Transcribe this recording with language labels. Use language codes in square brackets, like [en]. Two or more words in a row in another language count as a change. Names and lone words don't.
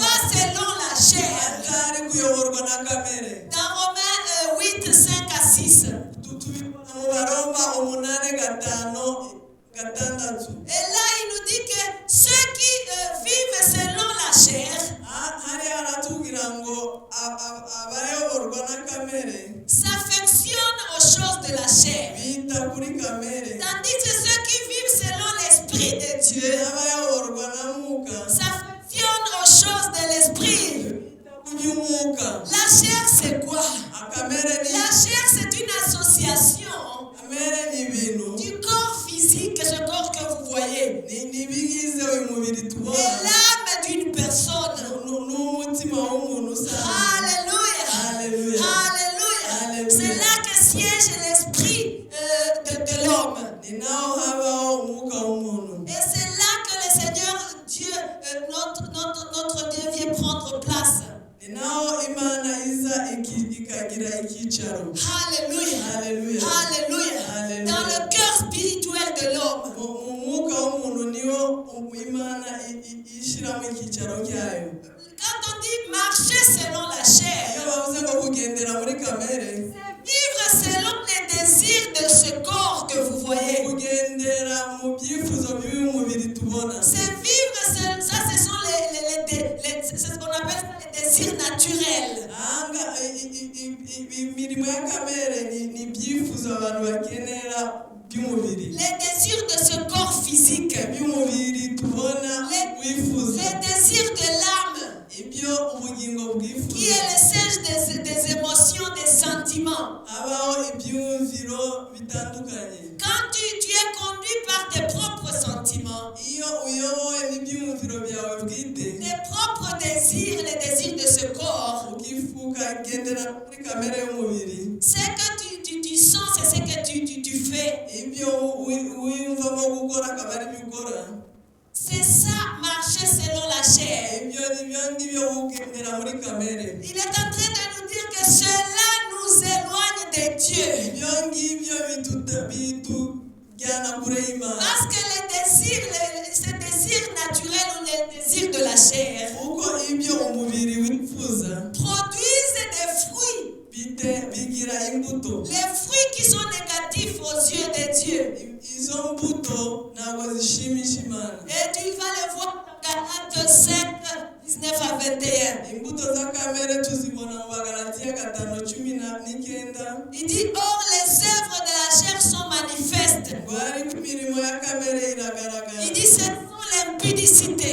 [fr] pas selon la chair. [rw] atari kuyoborwa na kamere. [fr] Dans Romains 8, 5 à 6. [rw] tubibona mu Baroma 8:5-6. [fr] Et là, il nous dit que ceux qui vivent selon la chair [rw] hariya haratubwira ngo abayoborwa na kamere [fr] s'affectionnent aux choses de la chair. [rw] bita kuri kamere, [fr] Tandis que ceux qui vivent selon l'Esprit de Dieu [rw] n'abayoborwa na mwuka [fr] s'affectionnent aux choses de l'Esprit. [rw] bita ku by'umwuka. [fr] La chair, c'est quoi? [rw] Akamere ni [fr] La chair, c'est une association [rw] kamere ni ibintu [fr] du corps physique, ce corps que vous voyez, [rw] ni ibigize uyu mubiri [fr] et [rw] tubona [fr] l'âme d'une personne. [rw] n'umutima w'umuntu usanzwe. [fr] Alléluia. [rw] Alléluia. [fr] Alléluia. [rw] Alléluia. [fr] C'est là que siège l'esprit de l'homme. [rw] ni naho habaho umwuka w'umuntu, [fr] Et c'est là que le Seigneur Dieu, notre Dieu vient prendre place. [rw] ni naho Imana iza ikagira icyicaro. [fr] Alléluia. [rw] Alléluia. [fr] Alléluia. [rw] Alléluia. [fr] Dans le cœur spirituel de l'homme. [rw] mu mwuka w'umuntu niwo Imana ishyiramo icyicaro cyayo. [fr] Quand on dit marcher selon la [rw] iyo [fr] chair, [rw] bavuze ngo kugendera muri kamere, [fr] vivre selon les désirs de ce corps que vous voyez. [rw] kugendera mu byifuzo by'uyu mubiri tubona, [fr] C'est vivre, ça ce sont c'est ce qu'on appelle les désirs naturels. [rw] ahanga imirimo ya kamere ni ibyifuzo abantu bakenera by'umubiri, [fr] Les désirs de ce corps physique. [rw] by'umubiri tubona wifuza, [fr] Les désirs de l'âme, [rw] ibyo ubugingo [fr] qui [rw] bwifuza. [fr] est le siège des émotions, des sentiments. [rw] habaho ibyumviro bitandukanye. [fr] Quand tu es conduit par tes propres sentiments, [rw] iyo uyobowe n'ibyumviro byawe bwite, [fr] tes propres désirs, les désirs de ce corps, [rw] ukagendera muri kamere y'umubiri, [fr] ce que tu sens, c'est ce que tu fais. [rw] ibyo wiyumvamo gukora akaba ari byo ukora. [fr] C'est ça, marcher selon la chair. [rw] ibyo ngibyo ugendera muri kamere. [fr] Il est en train de nous dire que cela nous éloigne de Dieu. [rw] ibyo ngibyo bitujyana kure y'Imana, [fr] Parce que les désirs, ces désirs naturels ou les désirs de la chair [rw] kuko ibyo umubiri wifuza [fr] produisent des fruits. [rw] bigira imbuto. [fr] Les fruits qui sont négatifs aux yeux de Dieu. [rw] izo mbuto ntabwo zishimisha Imana. [fr] Et tu vas le voir dans Galates 5, 19 à 21. [rw] imbuto za kamere tuzibona mu Bagalatiya 5:19. [fr] Il dit, or les œuvres de la chair sont manifestes. [rw] ngo ariko imirimo ya kamere iragaragara: [fr] Il dit, ce sont l'impudicité,